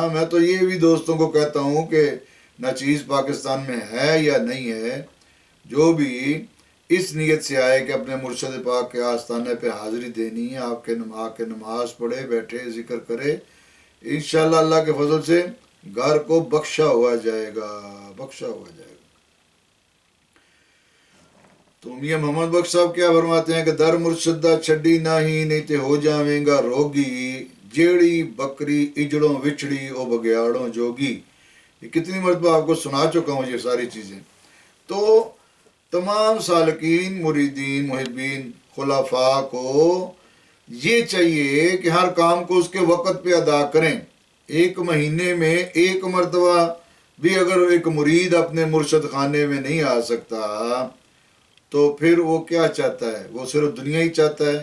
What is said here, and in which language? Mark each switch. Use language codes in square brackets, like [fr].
[ur] میں تو یہ بھی دوستوں کو کہتا ہوں کہ نہ چیز پاکستان میں ہے یا نہیں ہے، جو بھی اس نیت سے آئے کہ اپنے مرشد پاک کے آستانے پہ حاضری دینی ہے، آپ کے نماز پڑھے، بیٹھے، ذکر کرے، انشاءاللہ اللہ کے فضل سے گھر کو بخشا ہوا جائے گا، بخشا ہوا جائے گا. تو میاں محمد بخش صاحب کیا فرماتے ہیں کہ [pa] در مرشدہ چھڈی نہیں، نہیں تے ہو جاویں گا روگی، جیڑی بکری اجڑوں وچڑی او بگیاڑوں جوگی. [ur] یہ کتنی مرتبہ آپ کو سنا چکا ہوں یہ ساری چیزیں. تو تمام سالکین، مریدین، محبین، خلفاء کو یہ چاہیے کہ ہر کام کو اس کے وقت پہ ادا کریں. ایک مہینے میں ایک مرتبہ بھی اگر ایک مرید اپنے مرشد خانے میں نہیں آ سکتا تو پھر وہ کیا چاہتا ہے؟ وہ صرف دنیا ہی چاہتا ہے.